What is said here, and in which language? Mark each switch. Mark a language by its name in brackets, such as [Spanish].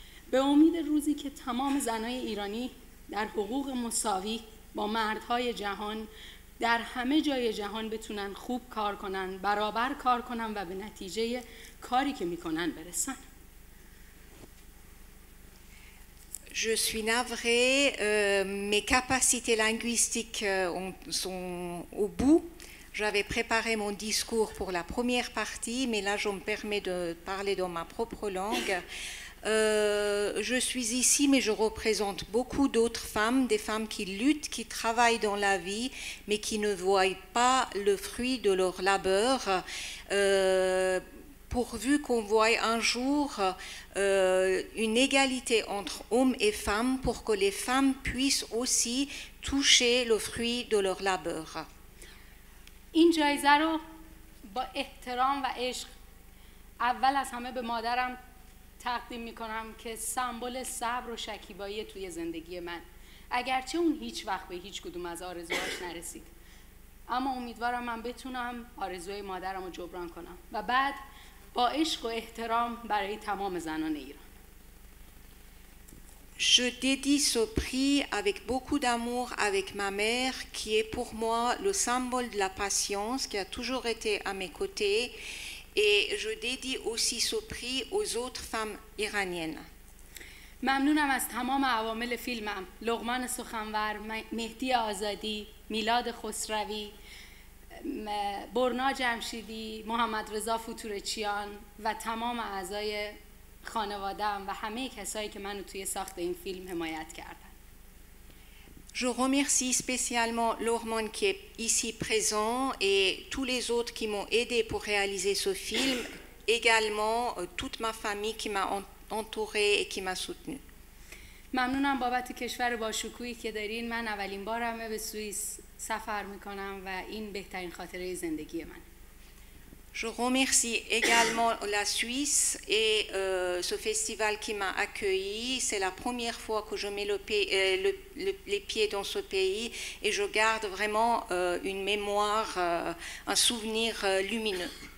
[Persian] به امید روزی که تمام زنهای ایرانی در حقوق مساوی با مردهای جهان در همه جای جهان بتونن خوب کار کنن، برابر کار کنن و به نتیجه کاری که میکنن برسن. [French] Je suis navrée, mes capacités linguistiques sont au bout. J'avais préparé mon discours pour la première partie, mais là je me permets de parler dans ma propre langue. Je suis ici, mais je représente beaucoup d'autres femmes, des femmes qui luttent, qui travaillent dans la vie, mais qui ne voient pas le fruit de leur labeur. Pourvu qu'on voie un jour une égalité entre hommes et femmes pour que les femmes puissent aussi toucher le fruit de leur labeur. [Persian] این جایزه رو با احترام و عشق اول از همه به مادرم تقدیم میکنم که سمبل صبر و شکیبایی توی زندگی من. اگرچه اون هیچ وقت به هیچ کدوم از آرزوهاش نرسید، اما امیدوارم من بتونم آرزوهای مادرم رو جبران کنم و بعد با عشق و احترام برای تمام زنان ایران. [French] Je dédie ce prix avec beaucoup d'amour avec ma mère, qui est pour moi le symbole de la patience, qui a toujours été à mes côtés, et je dédie aussi ce prix aux autres femmes iraniennes. [Persian] ممنونم از تمام عوامل فیلمم، لقمان سخنور، مهدی آزادی، میلاد خسروی، برنا جمشیدی، محمد رضا فوتورچیان و تمام اعضای خانواده‌ام و همه کسایی که منو توی ساخت این فیلم حمایت کردن. [French] Je remercie spécialement Lorman qui est ici présent et tous les autres qui m'ont aidé pour réaliser ce film, également toute ma famille qui m'a entourée et qui m'a soutenue. [Persian] ممنونم بابت کشور باشکوهی که دارین. من اولین بارمه به سوئیس سفر میکنم و این بهترین خاطره زندگی من. [French] Je remercie également la Suisse et ce festival qui m'a accueilli. C'est la première fois que je mets les pieds dans ce pays et je garde vraiment une mémoire, un souvenir lumineux.